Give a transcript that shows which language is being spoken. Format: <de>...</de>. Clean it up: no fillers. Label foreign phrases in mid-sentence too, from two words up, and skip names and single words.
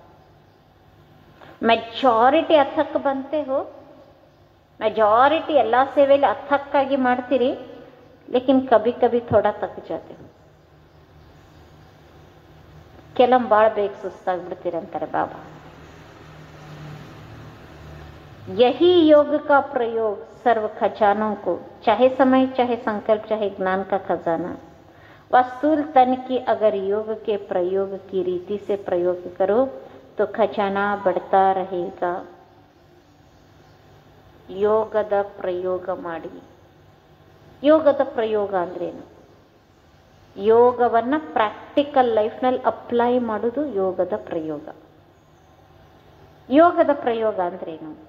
<hi>मेजॉरिटी अथक बनते हो,</hi> <kn>ಮೆಜಾರಿಟಿ ಎಲ್ಲ ಸೇವೆಯಲ್ಲಿ ಅಥಕ್ಕಾಗಿ ಮಾಡ್ತೀರಿ,</kn> <hi>लेकिन कभी कभी थोड़ा थक जाते हो.</hi> <kn>ಕೆಲವು ಭಾಳ ಬೇಗ ಸುಸ್ತಾಗ್ಬಿಡ್ತೀರಂತಾರೆ ಬಾಬಾ.</kn> <hi>यही योग का प्रयोग सर्व खजानों को, चाहे समय चाहे संकल्प चाहे ज्ञान का खजाना, वस्तुल तन की अगर योग के प्रयोग की रीति से प्रयोग करो तो खजाना बढ़ता रहेगा.</hi> <kn>ಯೋಗದ ಪ್ರಯೋಗ ಮಾಡಿ. ಯೋಗದ ಪ್ರಯೋಗ ಅಂದ್ರೇನು? ಯೋಗವನ್ನು</kn> <en>practical life</en> <kn>ಅಪ್ಲೈ ಮಾಡೋದು ಯೋಗದ ಪ್ರಯೋಗ. ಯೋಗದ ಪ್ರಯೋಗ ಅಂದ್ರೇನು?</kn>